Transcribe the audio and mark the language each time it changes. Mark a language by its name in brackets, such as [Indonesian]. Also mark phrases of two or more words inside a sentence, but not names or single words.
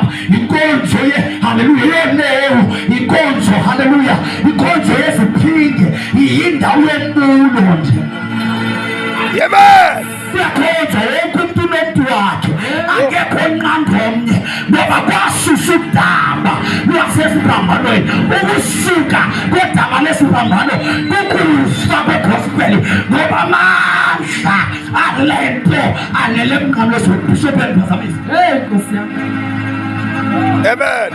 [Zulu] inkonzo haleluya yolewu, inkonzo haleluya, inkonzo yeziphinge yindawo yembulo nje. Amen. kuyakhonzwa wonke umuntu unomntu wakhe, akekho onqanda omnye ngoba kwasusa udaba lwasesiphambanweni. ukusuka kodaba lesiphambano kukufa kwegospel ngoba amandla alento alele emnqamlezweni. Bishopeni phazamisa. Nkosi yami. Amen.